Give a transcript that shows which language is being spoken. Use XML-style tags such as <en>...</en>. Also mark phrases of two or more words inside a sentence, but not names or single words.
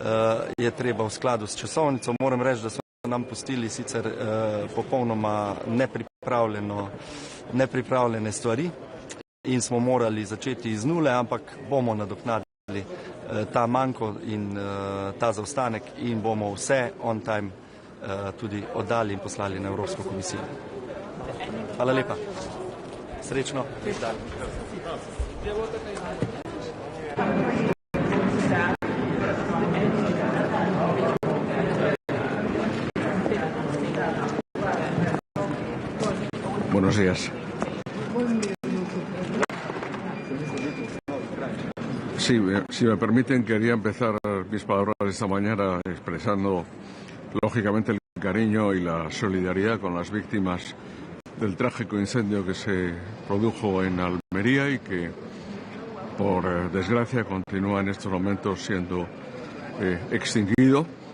<sl>je treba v skladu s časovnico. Moram reči, da so nam pustili sicer popolnoma nepripravljene stvari in smo morali začeti iz nule, ampak bomo nadoknadili ta manko in ta zaostanek in bomo vse</sl> <en>on time</en> <sl>tudi oddali in poslali na Evropsko komisijo. Hvala lepa. Srečno.</sl> <es>Buenos días. Sí, si me permiten, quería empezar mis palabras esta mañana expresando, lógicamente, el cariño y la solidaridad con las víctimas del trágico incendio que se produjo en Almería y que, por desgracia, continúa en estos momentos siendo extinguido.</es>